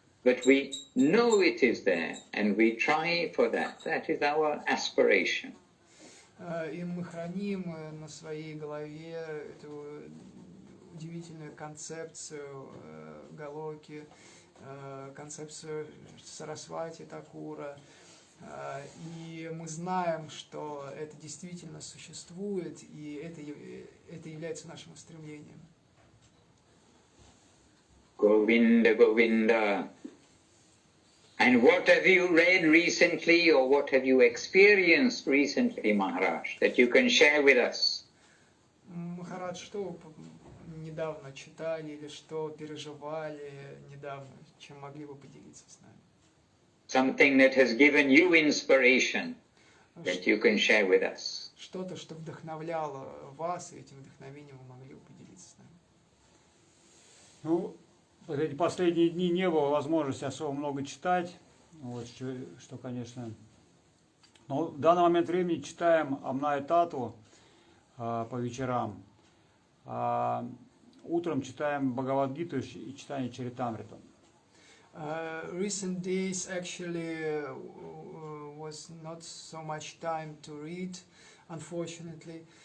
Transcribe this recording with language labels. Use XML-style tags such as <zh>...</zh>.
<en>But we know it is there, and we try for that. That is our aspiration.</en> <ru>И мы храним на своей голове эту удивительную концепцию Галоки, концепцию Сарасвати Такура. И мы знаем, что это действительно существует, и это является нашим устремлением.</ru> <en>Govinda, Govinda. And what have you read recently, or what have you experienced recently, Maharaj, that you can share with us?</en> <ru>Махарадж, что вы недавно читали или что переживали недавно, чем могли бы поделиться с нами?</ru> <en>Something that has given you inspiration that you can share with us.</en> <ru>Что-то, что вдохновляло вас, и этим вдохновением вы могли бы поделиться с нами. Ну, вот эти последние дни не было возможности особо много читать, вот, что, конечно. Но в данный момент времени читаем Амная Тату по вечерам, а утром читаем Бхагавад-гиту и читаем Чаритамриту.</ru> <en>Recent days actually was not so much time to read, unfortunately.</en>